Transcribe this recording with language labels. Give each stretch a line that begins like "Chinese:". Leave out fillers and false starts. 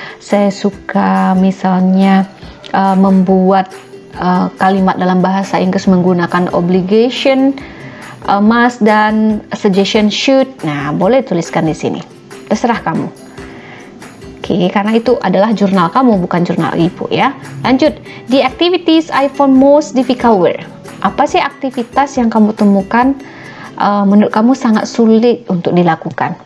Indonesian: Saya suka misalnya membuat kalimat dalam bahasa Inggris menggunakan obligation, must dan suggestion should. Nah, boleh tuliskan di sini. Terserah kamu. Oke, karena itu adalah jurnal kamu, bukan jurnal Ibu ya. Lanjut.
English: The activities I found most difficult were.
Indonesian: Apa sih aktivitas yang kamu temukan menurut kamu sangat sulit untuk dilakukan?